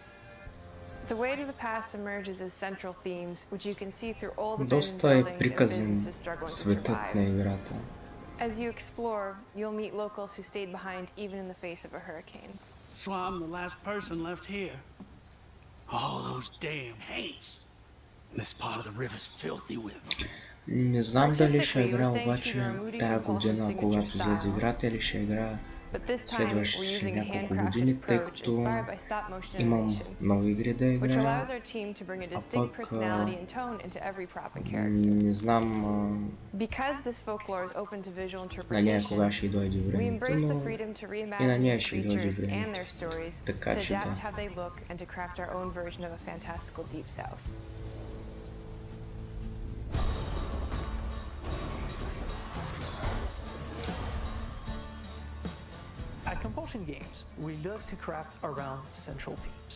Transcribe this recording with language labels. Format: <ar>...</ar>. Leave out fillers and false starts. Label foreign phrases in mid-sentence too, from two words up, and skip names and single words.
<en>The way to the past emerges as central themes, which you can see through old abandoned buildings and businesses struggling to survive. As you explore, you'll meet locals who stayed behind even in the face of a hurricane. So I'm the last person left here. All those damn haints. This part of the river's filthy with them.</en> <bg>Не знам дали ще игра обаче тая година, когато излезе играта, или ще игра следващите няколко години, тъй като имам много игри да играя, а пък не знам на нея кога ще дойде времето, но и на нея ще дойде времето, така че да.</bg> <en>At Compulsion Games, we love to craft around central themes.</en>